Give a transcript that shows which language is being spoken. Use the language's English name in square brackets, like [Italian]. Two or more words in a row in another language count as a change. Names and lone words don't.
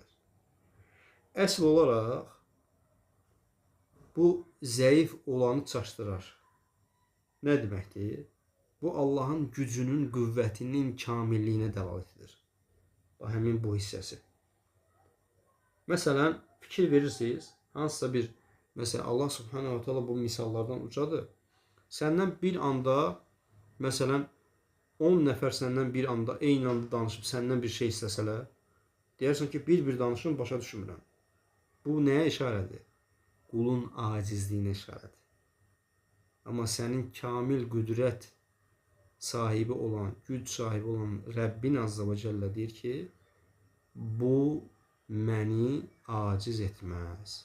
[Azerbaijani] Əsl olaraq bu zəif olanı çaşdırar. Nə deməkdir? Bu Allahın gücünün, qüvvətinin kamilliyinə dəlalət edir. Həmin bu hissəsi. Məsələn, fikir verirsiniz, hansısa bir, məsələn, Allah [Arabic] سبحانه وتعالى [Azerbaijani] bu misallardan ucadır. Səndən bir anda, məsələn, 10 nəfər səndən bir anda, eyni anda danışıb səndən bir şey istəsələr, deyərsən ki, bir danışın, başa düşmürəm. Bu nəyə işarədir? Qulun acizliyinə işarədir. Amma sənin kamil qüdrət sahibi olan, güc sahibi olan Rəbbin [Arabic] عز وجل [Azerbaijani] deyir ki, bu məni aciz etməz.